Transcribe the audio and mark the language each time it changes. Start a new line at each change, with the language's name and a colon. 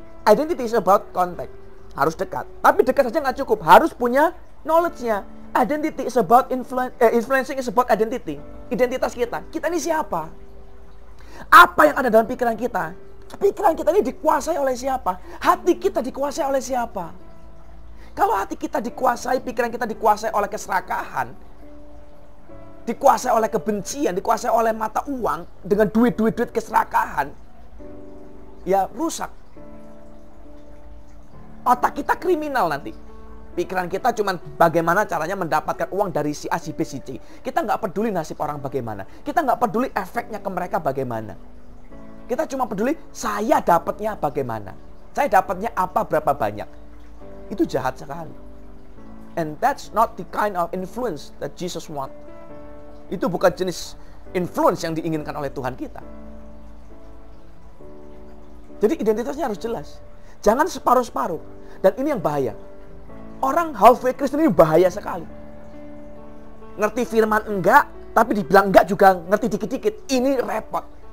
English: Identity is about contact.
Indonesian: Harus dekat. Tapi dekat saja nggak cukup. Harus punya knowledge-nya.
English: Identity is about influencing is about identity.
Indonesian: Identitas kita. Kita ini siapa? Apa yang ada dalam pikiran kita? Pikiran kita ini dikuasai oleh siapa? Hati kita dikuasai oleh siapa? Kalau hati kita dikuasai, pikiran kita dikuasai oleh keserakahan, dikuasai oleh kebencian, dikuasai oleh mata uang, dengan duit keserakahan, ya rusak. Otak kita kriminal nanti. Pikiran kita cuma bagaimana caranya mendapatkan uang dari si A, si B, si C. Kita nggak peduli nasib orang bagaimana. Kita nggak peduli efeknya ke mereka bagaimana. Kita cuma peduli saya dapatnya bagaimana. Saya dapatnya apa, berapa banyak. Itu jahat sekali.
English: And that's not the kind of influence that Jesus want.
Indonesian: Itu bukan jenis influence yang diinginkan oleh Tuhan kita. Jadi identitasnya harus jelas. Jangan separuh-separuh. Dan ini yang bahaya. Orang halfway Kristen ini bahaya sekali. Ngerti firman enggak, tapi dibilang enggak juga ngerti dikit-dikit. Ini repot.